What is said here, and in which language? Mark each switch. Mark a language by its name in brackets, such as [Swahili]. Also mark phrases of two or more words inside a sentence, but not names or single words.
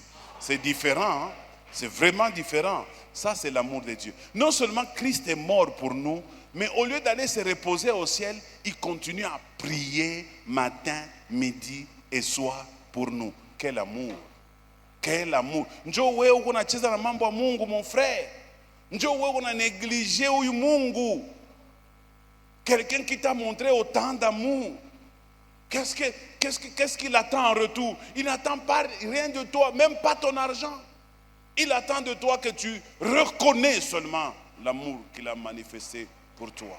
[French] C'est différent, hein? C'est vraiment différent. Ça, c'est l'amour de Dieu. Non seulement Christ est mort pour nous, mais au lieu d'aller se reposer au ciel, il continue à prier matin, midi et soir pour nous. Quel amour! Quel amour! [Swahili] Njoo wewe unacheza na mambo ya Mungu, [French] mon frère. [Swahili] Njoo wewe unanégligé huyu Mungu. [French] Quelqu'un qui t'a montré autant d'amour. Qu'est-ce qu'il attend en retour? Il n'attend pas rien de toi, même pas ton argent. Il attend de toi que tu reconnais seulement l'amour qu'il a manifesté pour toi.